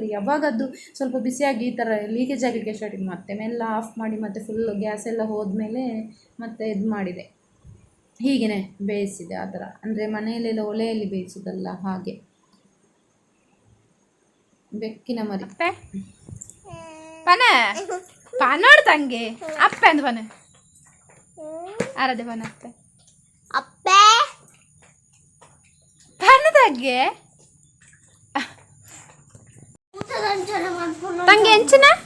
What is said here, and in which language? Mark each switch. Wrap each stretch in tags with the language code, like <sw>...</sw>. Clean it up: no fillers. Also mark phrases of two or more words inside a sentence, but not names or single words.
<kn>ಯಾವಾಗ ಅದು ಸ್ವಲ್ಪ ಬಿಸಿಯಾಗಿ ಈ ಥರ ಲೀಕೇಜ್ ಆಗಲಿಕ್ಕೆ ಸ್ಟಾರ್ಟ್ ಮತ್ತೆ ಮೆಲ್ಲ ಆಫ್ ಮಾಡಿ ಮತ್ತೆ</kn> <en>full gas</en> <kn>ಎಲ್ಲ ಹೋದ್ಮೇಲೆ ಮತ್ತೆ ಇದು ಮಾಡಿದೆ. ಹೀಗೇ ಬೇಯಿಸಿದೆ ಆ ಥರ. ಅಂದರೆ ಮನೆಯಲ್ಲೆಲ್ಲ ಒಲೆಯಲ್ಲಿ ಬೇಯಿಸೋದಲ್ಲ ಹಾಗೆ.</kn> <tcy>ಬೆಕ್ಕಿನ ಮರಿ ಪನೆ ಪನೋಡ್ ತಂಗೆ ಅಪ್ಪೆ ಅಂದ್ ಪನೆ ಆರದೆ ಪನ ಅಪ್ಪೆ ಅಪ್ಪೆ ಪನ್ನದಾಗೆ ತಂಗೆ ಎಂಚಿನ</tcy>